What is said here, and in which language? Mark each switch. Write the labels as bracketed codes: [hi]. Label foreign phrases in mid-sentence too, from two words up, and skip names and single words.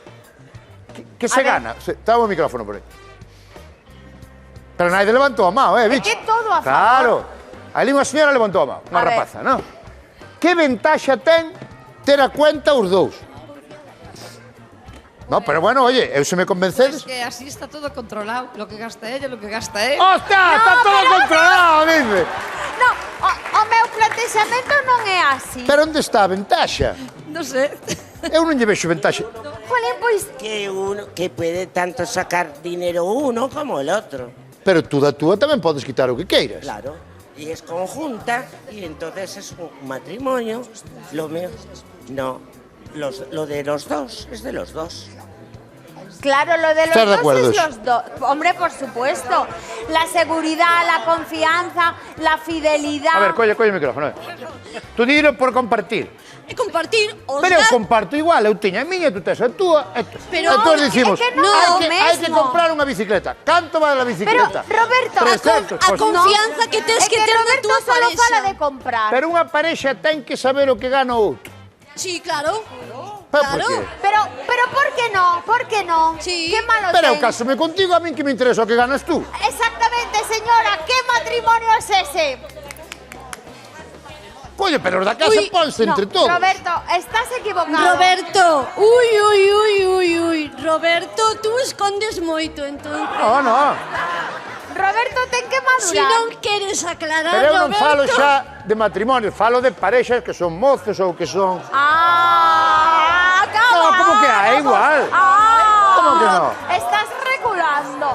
[gl] Que se gana? Está o micrófono por aí. Pero nadie levantou a mão, bicho? É que todo a favor. Claro. Ali unha señora levantou a mão, unha rapaza, non? Que ventaxa ten ter a cuenta os dous? [es] No, pero bueno, oye, [gl] eu se me convencedes... [es] Es que así está todo controlado. Lo que gasta ella, lo que gasta él. ¡Hostia! Está todo controlado, dice. No, [gl] o meu plantexamento non é así. Pero onde está a ventaxa? [es] No sé. [gl] Eu non lle vexo ventaxa. Jolín, pois... [es] Que puede tanto sacar dinero uno como el otro. [gl] Pero tú da túa tamén podes quitar o que queiras. Claro. [es] Y es conjunta y entonces es un matrimonio. Lo mío... No. Lo de los dos es de los dos. Claro, lo de los ¿Estás de acuerdo? dos es los dos. Hombre, por supuesto. La seguridad, la confianza, la fidelidad. [gl] A ver, colle o micrófono. Tú dilo por compartir. E compartir os Pero eu datos. comparto igual, eu teño a miña, tú tes a túa. Pero entón dicimos, é que non é o hai que mesmo. comprar unha bicicleta. Canto vale a Pero, bicicleta? Roberto, 300, a pois. confianza que tens é que ter na Roberto túa solo parexa. fala de comprar. Pero unha parexa ten que saber o que gana o outro. Sí, claro. Pero Claro. por qué? Pero por que non? Por que non? Sí. Que malo Pero eu ten? cásome contigo, a min que me interesa o que ganas tú. [es] Exactamente, señora. ¿Qué matrimonio es ese? [gl] Coño, pero os da casa ponse entre todos. [es] Roberto, estás equivocado. [gl] Roberto, uy. Roberto, tú escondes moito, entón. No. Roberto, ten que madurar. Si non queres aclarar, Pero eu non Roberto... falo xa de matrimonio, falo de parexas que son mozos ou que son... Acaba. [es] No, como no? Estás regulando.